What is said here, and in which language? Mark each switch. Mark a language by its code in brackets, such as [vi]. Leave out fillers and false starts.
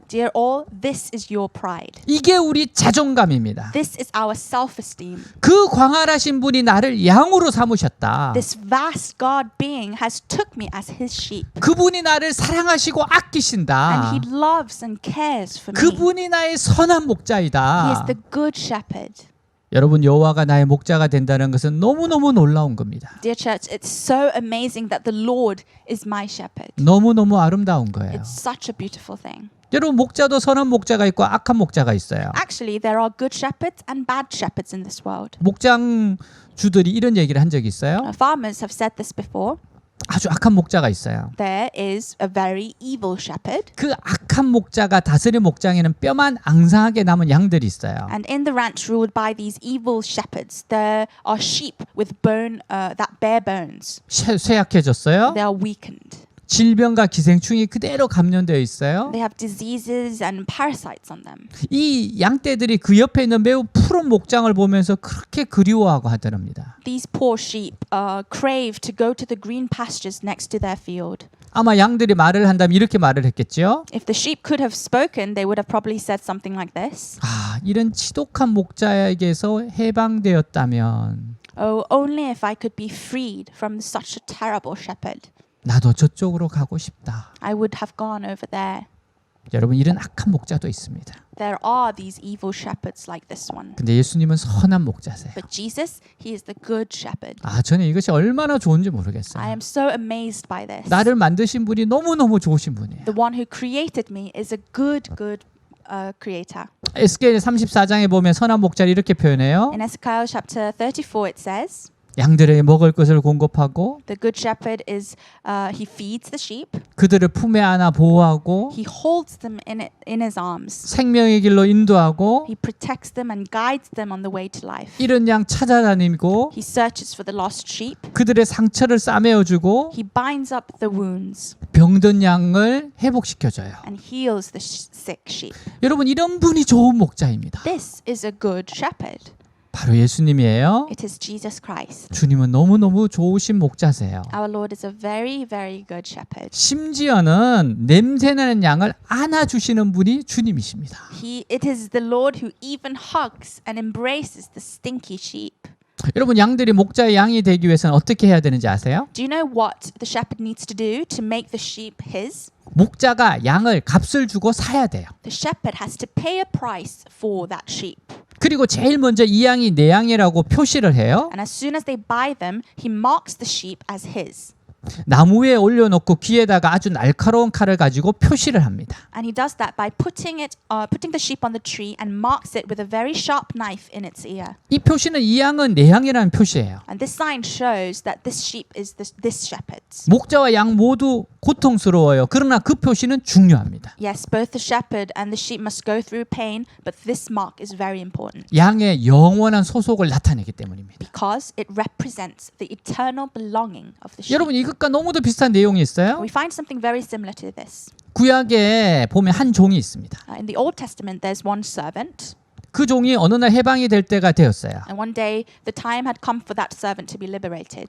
[en] Dear all, this is your pride. [ko] 이게 우리 자존감입니다. [en] This is our self-esteem. [ko] 그 광활하신 분이 나를 양으로 삼으셨다. [en] This vast God being has took me as his sheep. [ko] 그분이 나를 사랑하시고 [en] And [ko] 아끼신다. [en] he loves and cares for me. [ko] 그분이 나의 선한 [en] He is [ko] 목자이다. [en] the good shepherd. [ko] 여러분 여호와가 나의 목자가 된다는 것은 너무너무 놀라운 겁니다. [en] Dear church, it's so amazing that the Lord is my shepherd. [ko] 너무너무 아름다운 거예요. [en] It's such a beautiful thing. [ko] 여러분 목자도 선한 목자가 있고 악한 목자가 있어요. [en] Actually, there are good shepherds and bad shepherds in this world. [ko] 목장주들이 이런 얘기를 한 적이 있어요. [en] Farmers have said this before. [ko] 아주 악한 목자가 있어요. [en] There is a very evil shepherd. [ko] 그 악한 목자가 다스린 목장에는 뼈만 앙상하게 남은 양들이 있어요. [en] And in the ranch ruled by these evil shepherds, there are sheep with that bare bones. [ko] 쇠약해졌어요. [en] They are weakened. [ko] 질병과 기생충이 그대로 감염되어 있어요. [en] They have diseases and parasites on them. [ko] 이 양떼들이 그 옆에 있는 매우 푸른 목장을 보면서 그렇게 그리워하고 하더랍니다. [en] These poor sheep crave to go to the green pastures next to their field. [ko] 아마 양들이 말을 한다면 이렇게 말을 했겠죠. [en] If the sheep could have spoken, they would have probably said something like this. [ko] 아, 이런 지독한 목자에게서 해방되었다면 [en] Oh, only if I could be freed from such a terrible shepherd. [ko] 나도 저쪽으로 가고 싶다. [en] I would have gone over there. [ko] 여러분 이런 악한 목자도 있습니다. [en] There are these evil shepherds like this one. [ko] 근데 예수님은 선한 목자세요. [en] But Jesus, he is the good shepherd. [ko] 아, 저는 이것이 얼마나 좋은지 [en] I [ko] 모르겠어요. [en] am so amazed by this. [ko] 나를 만드신 분이 너무너무 좋으신 분이에요. [en] The one who created me is a good creator. [ko] 에스겔 34장에 보면 선한 목자를 이렇게 표현해요. [en] In Ezekiel chapter 34 it says, [ko] 양들에게 먹을 것을 공급하고 [en] the good shepherd is he feeds the sheep. [ko] 그들을 품에 안아 보호하고 [en] He holds them in his arms. [ko] 생명의 길로 인도하고 [en] He protects them and guides them on the way to life. [ko] 잃은 양 찾아다니고 [en] He searches for the lost sheep. [ko] 그들의 상처를 싸매어주고 [en] He binds up the wounds [ko] 병든 양을 회복시켜줘요. [en] and heals the sick sheep. [ko] 여러분 이런 분이 좋은 목자입니다. [en] This is a good shepherd. [ko] 바로 예수님이에요. [en] It is Jesus Christ. [ko] 주님은 너무너무 좋으신 목자세요. [en] Our Lord is a very, very good shepherd. [ko] 심지어는 냄새나는 양을 안아주시는 분이 주님이십니다. [en] It is the Lord who even hugs and embraces the stinky sheep. [ko] 여러분, 양들이 목자의 양이 되기 위해서는 어떻게 해야 되는지 아세요? [en] Do you know what the shepherd needs to do to make the sheep his? [ko] 목자가 양을 값을 주고 사야 돼요. [en] The shepherd has to pay a price for that sheep. [ko] 그리고 제일 먼저 이 양이 내 양이라고 표시를 해요. [en] And as soon as they buy them, he marks the sheep as his. [ko] 나무 위에 올려놓고 귀에다가 아주 날카로운 칼을 가지고 표시를 합니다. [en] And he does that by putting the sheep on the tree and marks it with a very sharp knife in its ear. [ko] 이 표시는 이 양은 내 양이라는 표시예요. [en] And this sign shows that this sheep is this shepherd's. [ko] 목자와 양 모두 고통스러워요. 그러나 그 표시는 중요합니다. [en] Yes, both the shepherd and the sheep must go through pain, but this mark is very important [ko] 양의 영원한 소속을 나타내기 때문입니다. [en] because it represents the eternal belonging of the sheep. [ko] 여러분, 이것과 너무도 비슷한 내용이 있어요. [en] We find something very similar to this. [ko] 구약에 보면 한 종이 있습니다. [en] In the Old Testament, there's one servant, [ko] 그 종이 어느 날 해방이 될 때가 되었어요. [en] and one day the time had come for that servant to be liberated.